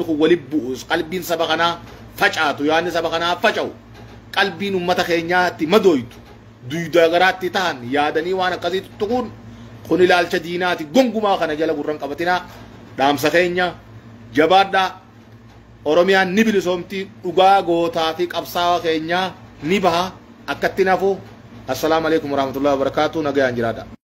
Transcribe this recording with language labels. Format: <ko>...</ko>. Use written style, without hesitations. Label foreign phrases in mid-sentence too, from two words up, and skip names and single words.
<om>kun waliin bu'us qalbiin saba kanaa facaatu yaanni saba kanaa faca'u qalbiin ummata keenyaatti madooytu duydaa garaatti ta'an yaadanii waan akkasiitu tuquun kun ilaalcha diinaati gongumaa kana jala gurran qabatinaa dhaamsa keenya jabaadhaa Oromiyaan ni bilisoomti dhugaa gootaa fi qabsaawaa keenya ni baha akkatti nafu</om> <ar>السلام عليكم ورحمة الله وبركاته</ar> <om>nagayaan jiraadha</om>